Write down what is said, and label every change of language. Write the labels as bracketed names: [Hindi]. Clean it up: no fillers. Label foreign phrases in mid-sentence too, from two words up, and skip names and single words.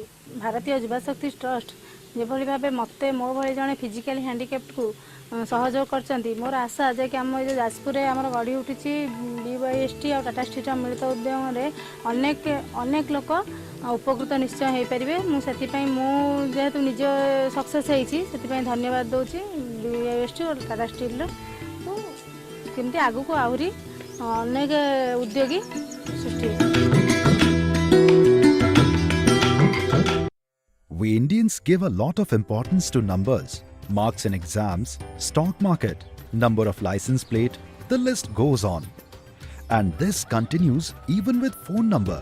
[Odia] ଭାରତୀୟ ଯୁବା ଶକ୍ତି ଟ୍ରଷ୍ଟ ଯେଭଳି ଭାବେ ମୋତେ ମୋ ଭଳି ଜଣେ [English] physically handicapped [Odia] ସହଯୋଗ କରିଛନ୍ତି ମୋର ଆଶା ଯେ କି ଆମ ଏ ଯାଜପୁରରେ ଆମର ଗଢ଼ି ଉଠିଛି BYST ଆଉ ଟାଟା ଷ୍ଟିଲ୍ର ମିଳିତ ଉଦ୍ୟମରେ ଅନେକ ଲୋକ ଉପକୃତ ନିଶ୍ଚୟ ହୋଇପାରିବେ। ମୁଁ ସେଥିପାଇଁ ମୁଁ ଯେହେତୁ ନିଜ ସକ୍ସେସ୍ ହେଇଛି ସେଥିପାଇଁ ଧନ୍ୟବାଦ ଦେଉଛି BYST ଆଉ ଟାଟା ଷ୍ଟିଲ୍ର କେମିତି ଆଗକୁ ଆହୁରି ଅନେକ ଉଦ୍ୟୋଗୀ ସୃଷ୍ଟି ହେବ। [English] We Indians give a lot of importance to numbers, marks in exams, stock market, number of license plate, the list goes on. And this continues even with phone number.